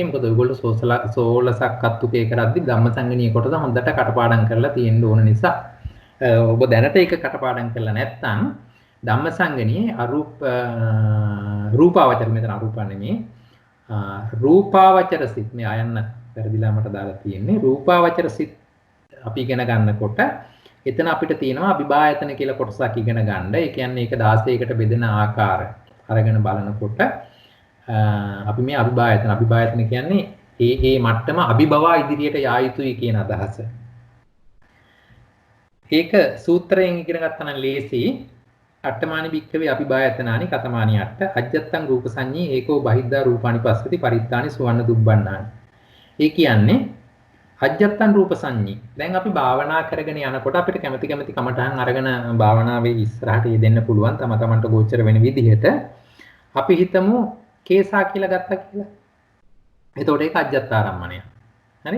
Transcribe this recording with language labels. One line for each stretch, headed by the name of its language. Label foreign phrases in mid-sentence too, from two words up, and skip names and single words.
Sinhala: මොකද ඔයගොල්ලෝ 16ක් අත්තුකේ කරද්දී ධම්මසංගණිය කොටස හොඳට කටපාඩම් කරලා තියෙන්න ඕන නිසා ඔබ දැනට ඒක කටපාඩම් කරලා නැත්නම් ධම්මසංගණියේ රූපාවචර මෙතන අරූප නෙමෙයි රූපාවචර සිත් මේ අයන්න පෙරදිලා මට දාලා තියෙන්නේ රූපාවචර සිත් අපි ඉගෙන ගන්නකොට එතන අපිට තියෙනවා අභිභායතන කියලා කොටසක් ඉගෙන ගන්න. ඒ කියන්නේ ඒක 16කට බෙදෙන ආකාර අරගෙන බලනකොට අපි මේ අභිභායතන කියන්නේ ඒ මට්ටම අභිභවා ඉදිරියට යා යුතුයි කියන අදහස. ඒක සූත්‍රයෙන් ඉගෙන ගත්තා නම් ලේසි.
Pali: අට්ඨමානි භික්ඛවේ අභිභායතනානි කතමානි අට්ඨ අජ්ජත්තං රූප සංඤී ඒකෝ බහිද්ධා රූපානි පස්සති පරිත්තානි සුවන්න දුබ්බන්නානි. ඒ කියන්නේ අජ්ජත්තං රූප සංඤී.
Sinhala: දැන් අපි භාවනා කරගෙන යනකොට අපිට කැමති කමටහන් අරගෙන භාවනාවේ ඉස්සරහට යෙදෙන්න පුළුවන් තමන්ට ගෝචර වෙන විදිහට. අපි හිතමු කේසා කියලා ගත්තා කියලා. එතකොට ඒක අජ්ජත්තාරම්මණය. හරි?